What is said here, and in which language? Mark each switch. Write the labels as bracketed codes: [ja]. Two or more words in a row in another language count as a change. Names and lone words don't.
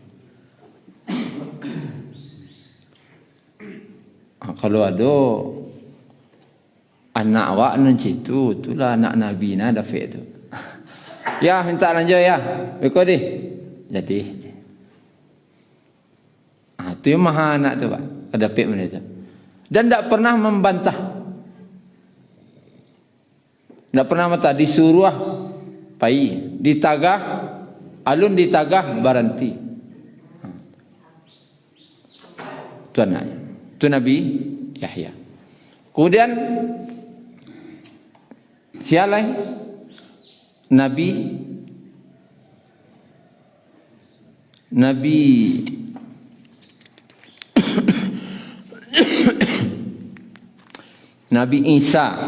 [ms] Kalau ada anak awak nanti tu, itulah anak Nabi na Dafiq tu. Ya, minta lanjut ya. Ikut deh. Jadi. Tu yang maha anak tu Pak. Dafiq mana tu. Dan tak pernah membantah. Tak pernah membantah. [min] Disuruh pai. Ditagah. Alun ditagah baranti. [ms] Tu anaknya. Tu Nabi Yahya. Kemudian siapa lain? Nabi Nabi Isa.